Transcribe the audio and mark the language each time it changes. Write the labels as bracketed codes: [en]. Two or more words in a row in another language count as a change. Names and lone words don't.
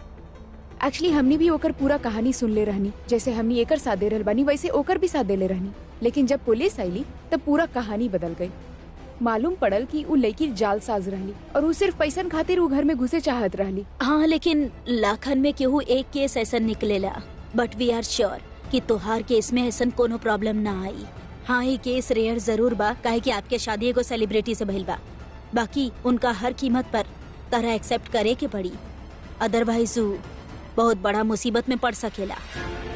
[bho] एक्चुअली हमने भी ओकर पूरा कहानी सुन ले रहनी, जैसे हमनी एकर साथ दे रहल बानी वैसे ओकर भी साथ दे ले रहनी। लेकिन जब पुलिस आईली तब पूरा कहानी बदल गई। मालूम पड़ल कि वो लड़की जालसाज रहली और वो सिर्फ पैसन खातिर वो घर में घुसे चाहत रहली। हाँ, लेकिन लाखन में केहू एक केस ऐसा निकलेला, [en] But we are sure [bho] कि तोहार केस में ऐसा कोनो प्रॉब्लम ना आई। हाँ, ये केस रेयर जरूर बा काहे कि आपके शादी एगो सेलिब्रिटी से भइल बा, बाकी उनका हर कीमत पर तरह एक्सेप्ट करे के पड़ी, अदरवाइज बहुत बड़ा मुसीबत में पड़ सकेला।